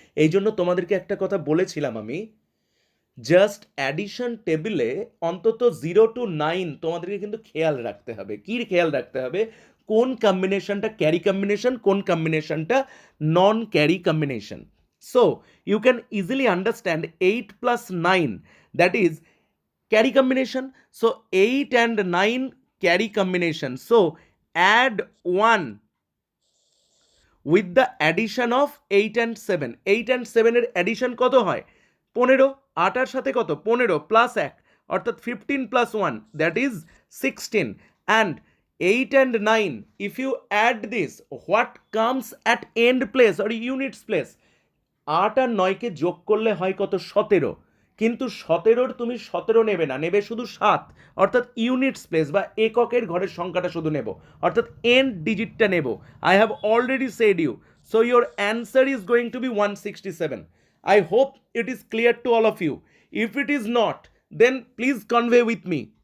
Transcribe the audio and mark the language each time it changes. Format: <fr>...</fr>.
<bn>এই জন্য তোমাদেরকে একটা কথা বলেছিলাম আমি, জাস্ট অ্যাডিশন টেবিলে অন্তত 0 to 9 তোমাদেরকে কিন্তু খেয়াল রাখতে হবে। কি খেয়াল রাখতে হবে? কোন কম্বিনেশনটা ক্যারি কম্বিনেশন, কোন কম্বিনেশনটা নন carry combination.</bn> <en>So you can easily understand 8 plus 9, that is carry combination. So 8 and 9 carry combination. So add 1 with the addition of 8 and 7.</en> <bn>8 and 7 এর addition কত হয়? 15, 8 এর সাথে কত?</bn> <en>15 plus 1 অর্থাৎ 15 plus 1 that is 16, and 8 and 9 if you add this, what comes at end place or units place?</en> <bn>8 আর 9 কে যোগ করলে হয় কত? 17, কিন্তু 17-র তুমি 17 নেবে না, নেবে শুধু 7, অর্থাৎ ইউনিটস প্লেস বা এককের ঘরের সংখ্যাটা শুধু নেব, অর্থাৎ এন্ড ডিজিটটা নেব।</bn> <en>I have already said you, so your answer is going to be 167. I hope it is clear to all of you. If it is not, then please convey with me.</en>